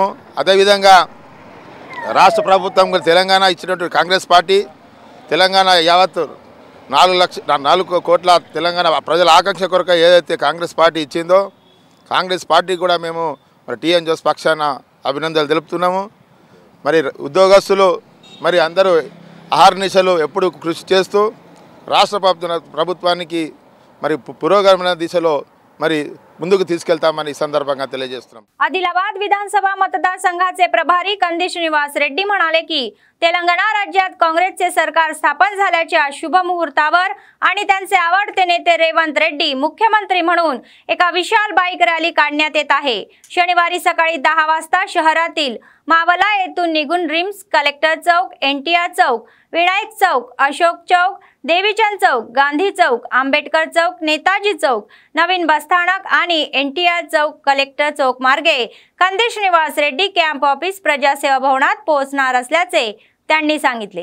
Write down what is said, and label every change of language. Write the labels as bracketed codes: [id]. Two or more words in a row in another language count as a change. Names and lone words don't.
[te] అదేవిధంగా రాష్ట్ర ప్రభుత్వం తెలంగాణ ఇచ్చినటువంటి కాంగ్రెస్ పార్టీ తెలంగాణ యావత్ 4 కోట్ల తెలంగాణ ప్రజల ఆకాంక్ష కొరకు ఏదైతే కాంగ్రెస్ పార్టీ ఇచ్చిందో కాంగ్రెస్ పార్టీ కూడా మేము మరి టీఎన్జిఓస్ పక్షాన అభినందనలు తెలుపుతున్నాము। మరి ఉద్యోగస్తులు మరి అందరూ అహర్నిశలు ఎప్పుడు కృషి చేస్తూ రాష్ట్ర ప్రభుత్వానికి మరి పురోగమన దిశలో మరి ముందుకు తీసుకెళ్తామని సందర్భంగా తెలియజేస్తున్నాం। [mr] आदिलाबाद विधानसभा मतदारसंघाचे प्रभारी कंदी श्रीनिवास रेड्डी म्हणाले की तेलंगणा राज्यात काँग्रेसचे सरकार स्थापन झाल्याच्या शुभ मुहूर्तावर आणि त्यांचे आवडते नेते रेवंत रेड्डी मुख्यमंत्री म्हणून एका विशाल बाईक रॅली काढण्यात येत आहे। शनिवारी सकाळी 10 वाजता शहरातील मावला येथून निघून रिम्स, कलेक्टर चौक, एनटीआर चौक, विनायक चौक, अशोक चौक, देवीचंद चौक, गांधी चौक, आंबेडकर चौक, नेताजी चौक, नवीन बसस्थानक आणि एनटीआर चौक, कलेक्टर चौक मार्गे कंदी श्रीनिवास रेड्डी [en] camp office [mr] प्रजासेवा भवनात पोहोचणार असल्याचे त्यांनी सांगितले।